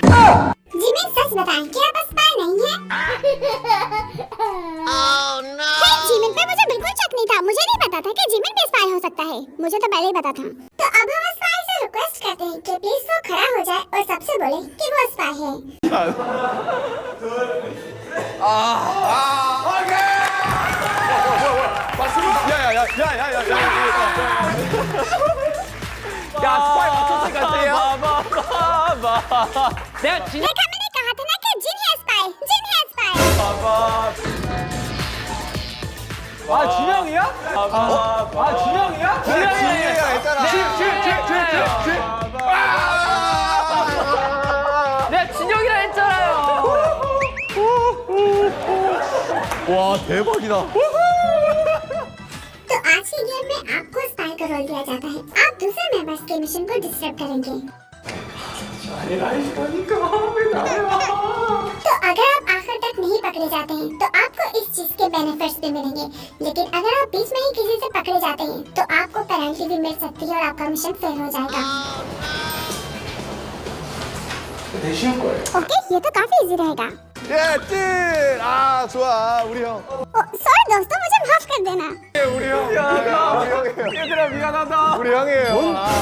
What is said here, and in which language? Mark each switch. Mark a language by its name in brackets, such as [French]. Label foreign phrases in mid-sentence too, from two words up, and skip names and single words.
[Hindi] जिमी सच बताएं कि आप स्पाई नहीं हैं? हे, जिमिन पे मुझे बिल्कुल शक नहीं था। मुझे नहीं पता था कि जिमिन भी स्पाई हो सकता है। मुझे तो पहले ही पता था। तो अब हम स्पाई से रिक्वेस्ट करते हैं कि प्लीज वो खड़ा हो जाए और सबसे बोले कि वो स्पाई है। [Korean] 야야야야야야야. 야 스파이 맞췄으니까 내가 진영 [Hindi] देखा मैंने कहा था ना कि जिन है स्पाई, जिन है स्पाई। [Korean] 아 진영이야? 아 진영이야? 진영이가 했잖아. 내가 진영이라 했잖아요. 와 대박이다. [Hindi] तो आज के गेम में आपको स्पाई का रोल दिया जाता है। आप दूसरे मेंबर्स के मिशन को डिस्टर्ब करेंगे। तो अगर आप आखिर तक नहीं पकड़े जाते हैं तो आपको इस चीज के बेनिफिट्स भी मिलेंगे, लेकिन अगर आप बीच में ही किसी से पकड़े जाते हैं तो आपको पेनल्टी भी मिल सकती है और आपका मिशन फेल हो जाएगा। [Korean] 되게 쉬울 거예요. [Hindi] ओके, ये तो काफी इजी रहेगा। [Korean] 예, 찐! 아, 좋아. 우리 형. [Hindi] सॉरी दोस्तों, मुझे माफ कर देना। [Korean] 우리 형. 우리 형이에요. 얘들아 미안하다. 우리 형이에요. 뭔데